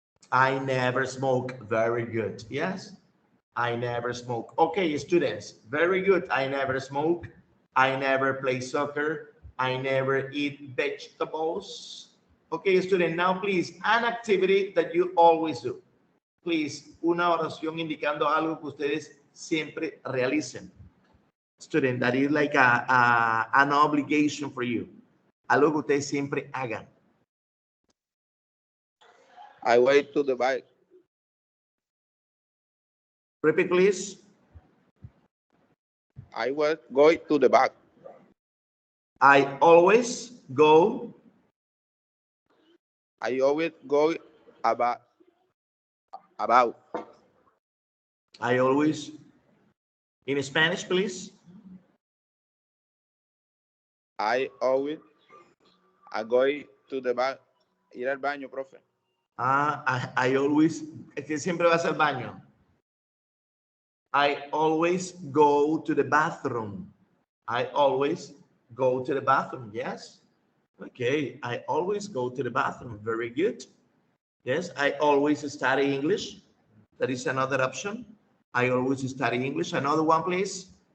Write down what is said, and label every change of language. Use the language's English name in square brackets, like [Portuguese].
[English] I never smoke. Very good. Yes. I never smoke. Okay, students. Very good. I never smoke. I never play soccer. I never eat vegetables. Okay, student. Now, please, an activity that you always do. [Spanish] Please, una oración indicando algo que ustedes siempre realicen. [English] Student, that is like an obligation for you. [Spanish] Algo que ustedes siempre hagan. [English] I wait to the bike. Repeat, please. I was going to the back. I always go. I always go about. I always. In Spanish, please. I always. I go to the back. [Spanish] Ir al baño, profe. [English] I always. [Spanish] Es que siempre vas al baño. [English] I always go to the bathroom. I always go to the bathroom. Yes. Okay. I always go to the bathroom. Very good. Yes. I always study English. That is another option. I always study English. Another one, please.